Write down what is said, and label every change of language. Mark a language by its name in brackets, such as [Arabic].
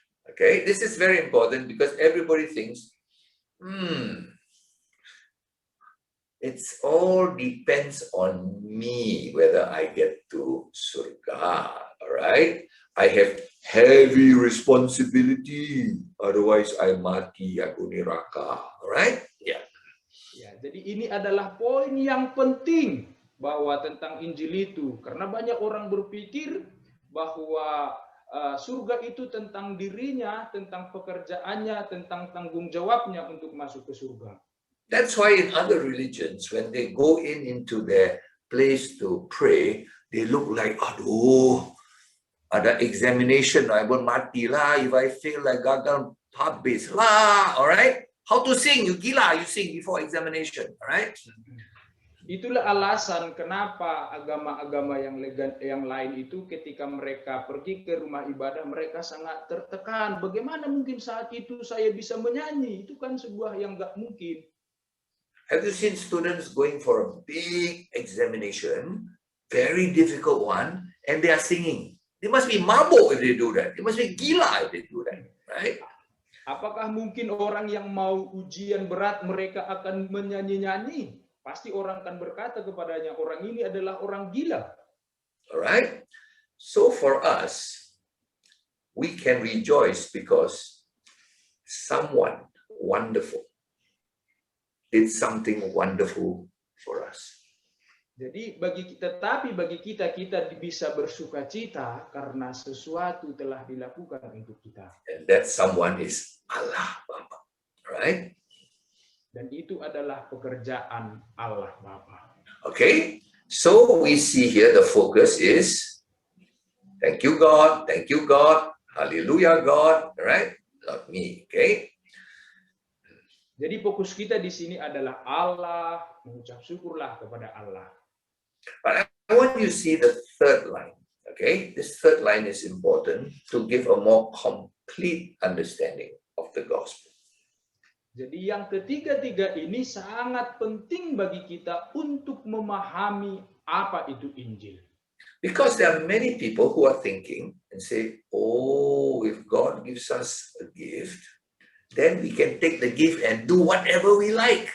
[English] Okay, this is very important because everybody thinks, it's all depends on me whether I get to surga. All right, I have heavy responsibility, otherwise I [Indonesian] mati, aku neraka. [English] All right, yeah. [Indonesian] Ya, jadi ini adalah poin yang penting bahwa tentang Injil itu, karena banyak orang berpikir bahwa surga itu tentang dirinya, tentang pekerjaannya, tentang tanggung jawabnya untuk masuk ke surga. [English] That's why in other religions, when they go into their place to pray, they look like, [Indonesian] aduh, ada [English] examination, I will [Indonesian] mati lah, [English] if I fail, I [Indonesian] gagal habis lah, [English] all right? How to sing? You gila, you sing before examination, all right? [Indonesian] Itulah alasan kenapa agama-agama yang lain itu ketika mereka pergi ke rumah ibadah, mereka sangat tertekan. Bagaimana mungkin saat itu saya bisa menyanyi? Itu kan sebuah yang nggak mungkin. [English] Have you seen students going for a big examination, very difficult one, and they are singing? They must be mabuk if they do that. They must be gila if they do that, right? [Indonesian] Apakah mungkin orang yang mau ujian berat mereka akan menyanyi-nyanyi? Pasti orang akan berkata kepadanya, orang ini adalah orang gila. [English] Alright? So for us, we can rejoice because someone wonderful did something wonderful for us. [Indonesian] Jadi bagi kita bisa bersuka cita karena sesuatu telah dilakukan untuk kita. [English] And that someone is Allah Bapa. Right? [Indonesian] Dan itu adalah pekerjaan Allah Bapa. [English] Okay? So we see here the focus is thank you God, hallelujah God, right? Not me, okay? [Indonesian] Jadi fokus kita di sini adalah Allah, mengucap syukurlah kepada Allah. [English] But I want you to see the third line, okay? This third line is important to give a more complete understanding of the gospel. [Indonesian] Jadi yang ketiga-tiga ini sangat penting bagi kita untuk memahami apa itu Injil. [English] Because there are many people who are thinking and say, oh, if God gives us a gift, then we can take the gift and do whatever we like.